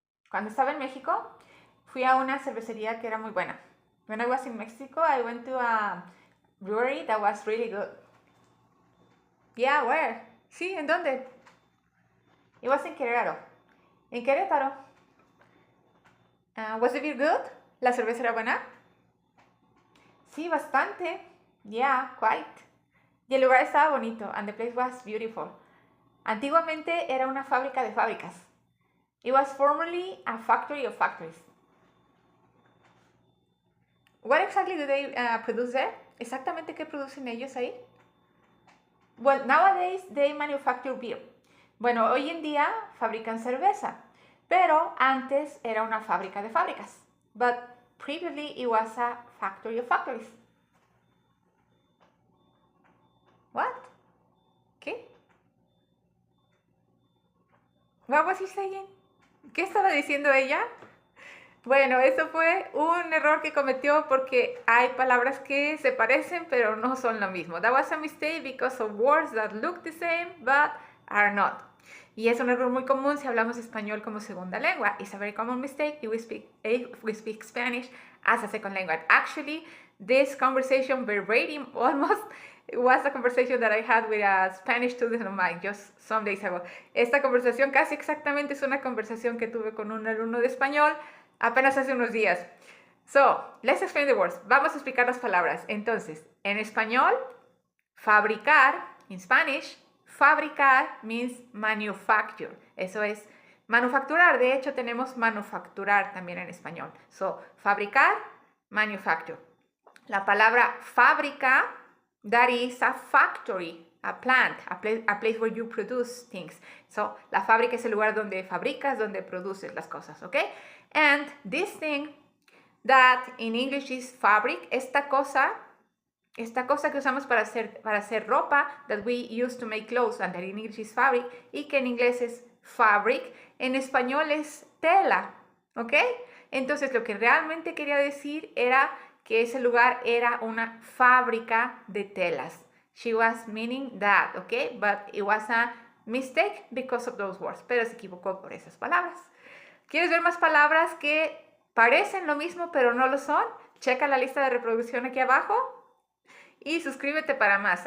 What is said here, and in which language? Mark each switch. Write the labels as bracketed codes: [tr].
[es] Cuando estaba en México, fui a una cervecería que era muy buena. [en] When I was in Mexico, I went to a brewery that was really good. Yeah, where? [es] Sí, ¿en dónde? [en] It was in Querétaro. [es] En Querétaro. [en] Was the beer good? [es] ¿La cerveza era buena? Sí, bastante. [en] Yeah, quite. [es] Y el lugar estaba bonito, [en] and the place was beautiful. [es] Antiguamente era una fábrica de fábricas. [en] It was formerly a factory of factories. What exactly do they produce there? [es] ¿Exactamente qué producen ellos ahí? [en] Well, nowadays they manufacture beer. [es] Bueno, hoy en día fabrican cerveza, pero antes era una fábrica de fábricas. [en] But previously it was a factory of factories. What? [es] ¿Qué? [en] What was he saying? [es] ¿Qué estaba diciendo ella? Bueno, eso fue un error que cometió porque hay palabras que se parecen pero no son lo mismo. [en] That was a mistake because of words that look the same but are not. [es] Y es un error muy común si hablamos español como segunda lengua. [en] It's a very common mistake if we speak Spanish as a second language. Actually, this conversation verbatim almost was a conversation that I had with a Spanish student of mine just some days ago. [es] Esta conversación casi exactamente es una conversación que tuve con un alumno de español apenas hace unos días. [en] So, let's explain the words. [es] Vamos a explicar las palabras. Entonces, en español, fabricar, [en] in Spanish, fabricar means manufacture. [es] Eso es manufacturar. De hecho, tenemos manufacturar también en español. [en] So, fabricar, manufacture. [es] La palabra fábrica, [en] that is a factory, a plant, a place where you produce things. [es] So, la fábrica es el lugar donde fabricas, donde produces las cosas, ¿ok? [en] And this thing that in English is fabric, [es] esta cosa que usamos para hacer ropa, [en] that we use to make clothes, and that in English is fabric, [es] y que en inglés es fabric, en español es tela, ¿ok? Entonces, lo que realmente quería decir era que ese lugar era una fábrica de telas. [en] She was meaning that, ¿ok? But it was a mistake because of those words. [es] Pero se equivocó por esas palabras. ¿Quieres ver más palabras que parecen lo mismo pero no lo son? Checa la lista de reproducción aquí abajo y suscríbete para más.